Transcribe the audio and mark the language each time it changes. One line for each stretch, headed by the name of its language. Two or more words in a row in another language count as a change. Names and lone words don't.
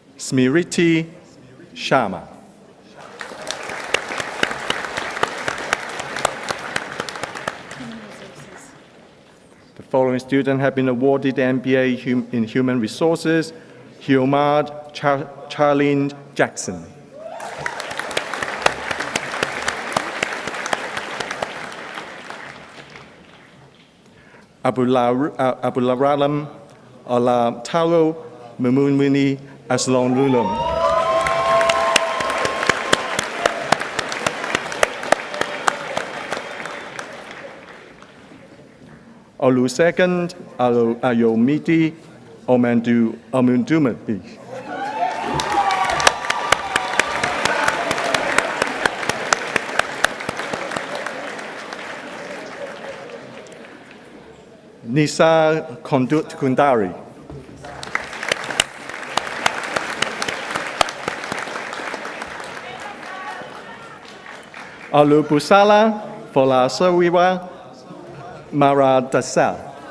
English: Smriti Sharma. The following students have been awarded MBA in Human Resources: Hiomad Charlene Jackson. Abularalam Ala Taro Mumunwini Aslonulum. Olusegun Ayomiti Omundumati. Nisa Kondut Kundari. Alubusala Folasawiwa Maradasa.